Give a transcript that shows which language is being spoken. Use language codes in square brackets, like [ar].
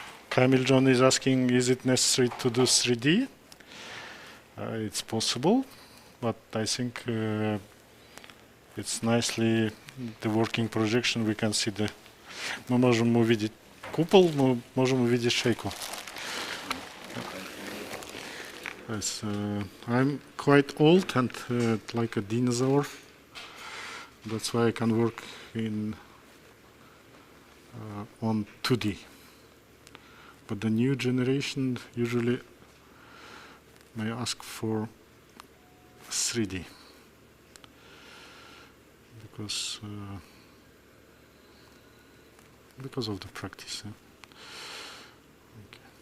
[en] Kamil John is asking, is it necessary to do 3D? It's possible, but I think it's nicely the working projection. We can see the. [ru] Мы можем увидеть купол, мы можем увидеть шейку. [en] Yes, I'm quite old and like a dinosaur. That's why I can work in on 2D. But the new generation usually may ask for 3D because of the practice. Okay.